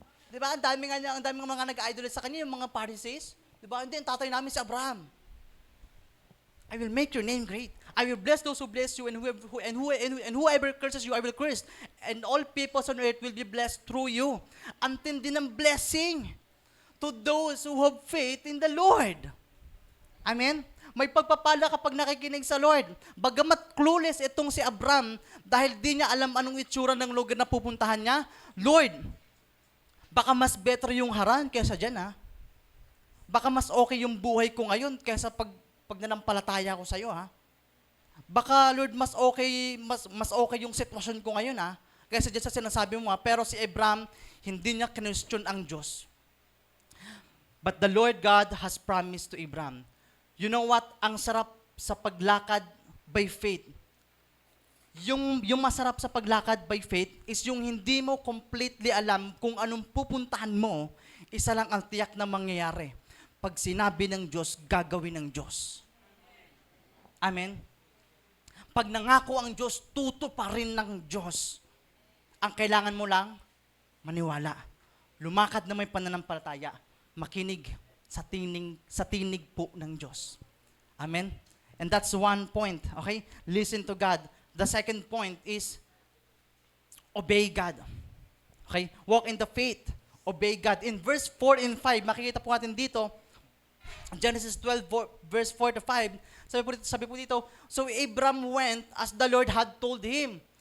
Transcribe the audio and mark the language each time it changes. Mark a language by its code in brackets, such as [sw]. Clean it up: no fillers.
[tl] 'Di ba? Ang dami mga nag-idolize sa kanya, yung mga Pharisees. 'Di ba? Hindi, ang tatay namin si Abraham. [en] I will make your name great. I will bless those who bless you, and whoever curses you, I will curse. And all peoples on earth will be blessed through you. [tl] Ang tindi ng blessing [en] to those who have faith in the Lord. Amen? [tl] May pagpapala kapag nakikinig sa Lord. Bagamat clueless itong si Abraham, dahil di niya alam anong itsura ng lugar na pupuntahan niya, Lord, baka mas better yung Haran kaysa dyan, ha? Baka mas okay yung buhay ko ngayon kaysa pag nanampalataya ko sa'yo, ha? Baka, Lord, mas okay yung sitwasyon ko ngayon, ha? Kaysa dyan sa sinasabi mo, ha? Pero si Abraham, hindi niya kinwestiyon ang Diyos. [en] But the Lord God has promised to Abraham. You know what? [tl] Ang sarap sa paglakad [en] by faith. [tl] Yung masarap sa paglakad [en] by faith [tl] is yung hindi mo completely alam kung anong pupuntahan mo, isa lang ang tiyak na mangyayari. Pag sinabi ng Diyos, gagawin ng Diyos. Amen? Pag nangako ang Diyos, pa rin ng Diyos. Ang kailangan mo lang, maniwala. Lumakad na may pananampalataya. Makinig sa tinig po ng Diyos. [en] Amen? And that's one point, okay? Listen to God. The second point is, obey God. Okay? Walk in the faith. Obey God. In verse 4 and 5, [tl] makikita po natin dito, [en] Genesis 12, verse 4 to 5, [tl] sabi po dito, [en] so Abram went as the Lord had told him.